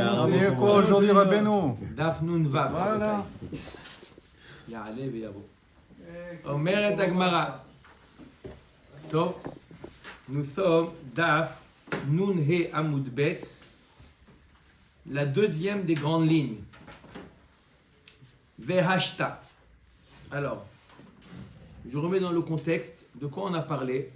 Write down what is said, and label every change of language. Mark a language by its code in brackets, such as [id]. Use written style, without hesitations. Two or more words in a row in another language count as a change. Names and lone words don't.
[fr] On est quoi aujourd'hui, Rabbeinu? [he] דף נון וו. [fr] Voilà. [he] יעלה ויבוא. אומרת הגמרא. [fr] Donc, nous sommes [he] דף נון הא עמוד בית, [fr] la deuxième des grandes lignes. Vehashta. Alors, je remets dans le contexte de quoi on a parlé.